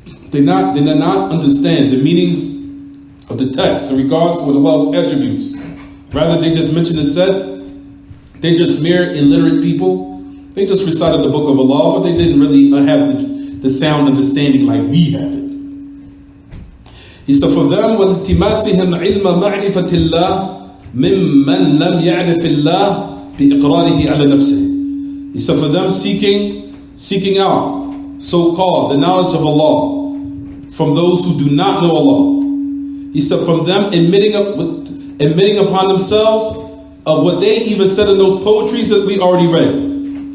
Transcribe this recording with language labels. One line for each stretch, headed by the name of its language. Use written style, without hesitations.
English: They did not understand the meanings of the text in regards to Allah's attributes. Rather, they just mentioned and said, they just mere illiterate people. They just recited the book of Allah, but they didn't really have the sound understanding like we have it. He said, for them,
Arabic: وَالْتِمَاسِهِمْ عِلْمَ مَعْرِفَةِ اللَّهِ مِمَّنْ لَمْ يَعْرِفِ اللَّهِ بِإِقْرَارِهِ عَلَى نَفْسِهِ.
English: He said, for them seeking out, so-called, the knowledge of Allah, from those who do not know Allah. He said from them admitting upon themselves of what they even said in those poetries that we already read.